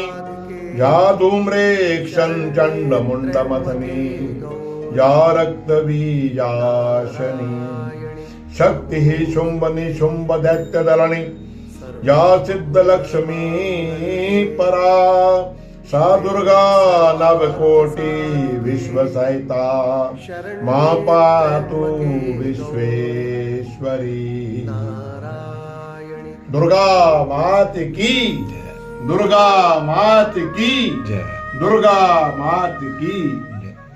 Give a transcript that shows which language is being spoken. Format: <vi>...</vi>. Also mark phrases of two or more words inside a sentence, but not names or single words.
<sa>या धूम्रेक्षण चंड मुंडमथनी, या रक्तबीजाशनी, शक्ति ही शुंभ निशुंभ दैत्य दलनी, या सिद्ध लक्ष्मी परा, सा दुर्गा नवकोटि विश्वसहिता, मां पातु विश्वेश्वरी।</sa> <hi>दुर्गा मात की, दुर्गा मात की, दुर्गा मात की।</hi>